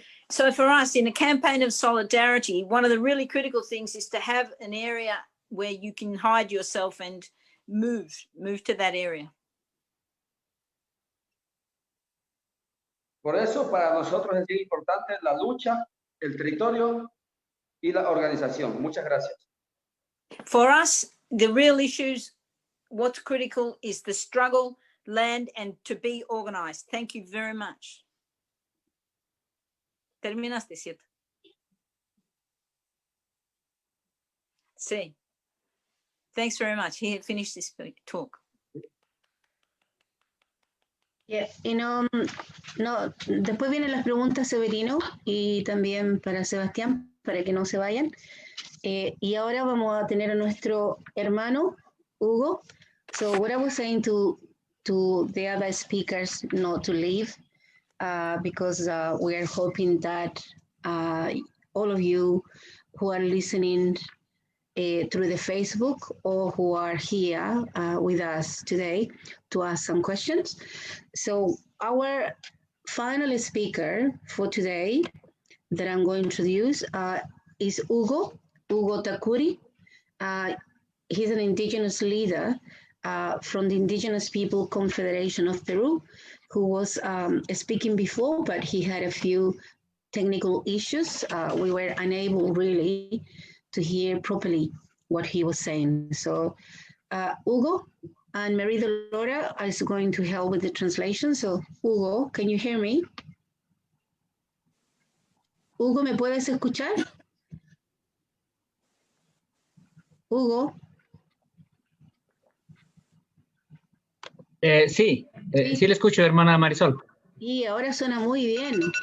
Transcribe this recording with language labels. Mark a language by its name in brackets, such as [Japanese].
[English] So for us, in a campaign of solidarity, one of the really critical things is to have an area where you can hide yourself and move to that area. [Spanish] Por eso, para nosotros es bien importante la lucha, el territorio y la organización. Muchas gracias. [English] For us, the real issues, what's critical is the struggle, land, and to be organized. Thank you very much. [Spanish] Terminaste, ¿cierto? [English] Sí. Thanks very much. He had finished his talk. [Spanish] Yeah, no, después vienen las preguntas, Severino, y también para Sebastián, para que no se vayan. Y ahora vamos a tener a nuestro hermano, Hugo. [English] So what I was saying to the other speakers not to leave, because we are hoping that all of you who are listening through the Facebook or who are here with us today to ask some questions. So our final speaker for today that I'm going to introduce is Hugo Takuri. He's an indigenous leader from the Indigenous People Confederation of Peru, who was speaking before, but he had a few technical issues. We were unable really to hear properly what he was saying. So Hugo and Marie Dolora is going to help with the translation. So Hugo, can you hear me? [Spanish] Hugo, ¿me puedes escuchar? Hugo. Sí, sí le escucho, hermana Marisol. Y ahora suena muy bien.